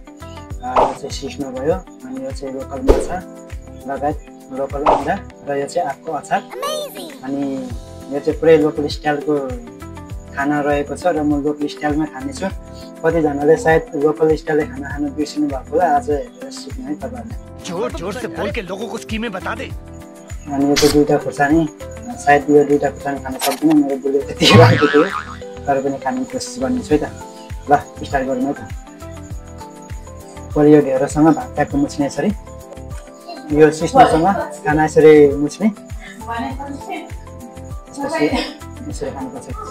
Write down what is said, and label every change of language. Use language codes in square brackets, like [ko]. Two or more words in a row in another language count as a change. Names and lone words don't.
[ne] यो चाहिँ सिस्नो भयो, अनि यो चाहिँ लोकल माछा लगायत लोकल अन्डा र यो चाहिँ आँपको अचार। अनि यो चाहिँ पुरै लोकल स्टाइलको खाना रहेको छ र म लोकल स्टाइलमा खानेछु। कतिजनाले सायद लोकल स्टाइलले खाना खान बिर्सिनु भएको होला, आज हेरेर सिक्नु है तपाईहरुले। [hi] जोर जोर से बोल के लोगों को स्कीमें बता दे। [ne] अनि यो चाहिँ दुईटा खुर्सानी, सायद यो दुईटा खुर्सानी खान सक्दिनँ, मेरो बुढले त्यति राखेको थियो, तर पनि खाने कोसिस गर्नेछु है त। ल स्टार्ट गरौँ है त। पहिलो यो ढेँडोसँग भात ट्याक्क मुछ्ने यसरी, यो सिस्नोसँग खाना यसरी मुछ्ने, यसरी खानुपर्छ।